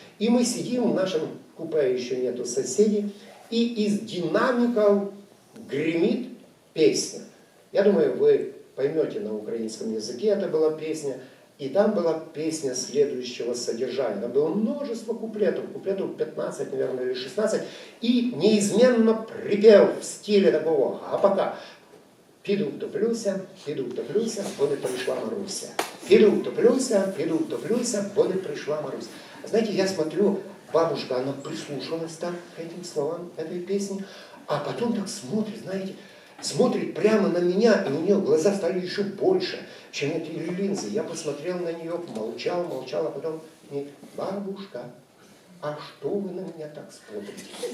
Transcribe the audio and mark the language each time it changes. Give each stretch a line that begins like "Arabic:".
Russian: И мы сидим, в нашем купе еще нету соседей, и из динамиков гремит песня. Я думаю, вы поймете на украинском языке, это была песня. И там была песня следующего содержания. Там было множество куплетов 15, наверное, или 16. И неизменно припев в стиле такого гапака.
Ukrainian: Піду втоплюся, бо не прийшла Маруся. Піду втоплюся, бо не пришла Маруся.
Russian: Знаете, я смотрю, бабушка, она прислушалась так к этим словам этой песни, а потом так смотрит, знаете, смотрит прямо на меня, и у нее глаза стали еще больше, чем эти линзы. Я посмотрел на нее, молчал, а потом мне: бабушка, а что вы на меня так смотрите?